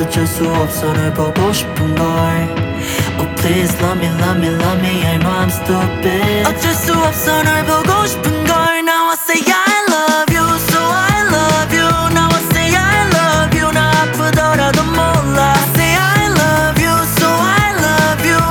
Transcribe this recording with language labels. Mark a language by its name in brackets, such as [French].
[Korean] 어쩔 수 없어 널 보고 싶은 걸. [English] Oh please love me, love me, love me. I know I'm stupid. [Korean] 어쩔 수 없어 널 보고 싶은 걸. [English] Now I say I love you, so I love you. Now I say I love you. [Korean] 나 아프더라도 몰라. [English] I say I love you, so I love you.